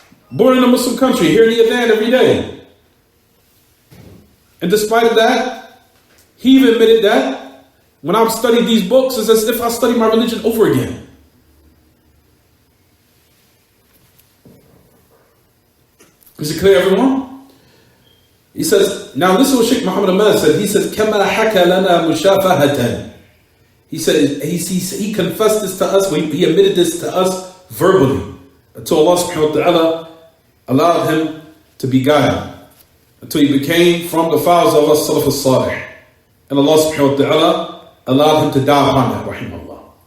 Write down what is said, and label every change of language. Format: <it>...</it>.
<en>Born in a Muslim country, hearing the adhan every day. And despite of that, he even admitted that when I've studied these books, it's as if I studied my religion over again. Is it clear, everyone? He says, now this is what Shaykh Muhammad Ahmad said. He says,</en> <ar>كَمَا حَكَى لَنَا مُشَافَهَةً.</ar> <en>He said, he confessed this to us, he admitted this to us verbally, until Allah subhanahu wa ta'ala allowed him to be guided, until he became from the files of us Salaf al-Salih. And Allah subhanahu wa ta'ala allowed him to die upon that, rahimahullah.</en>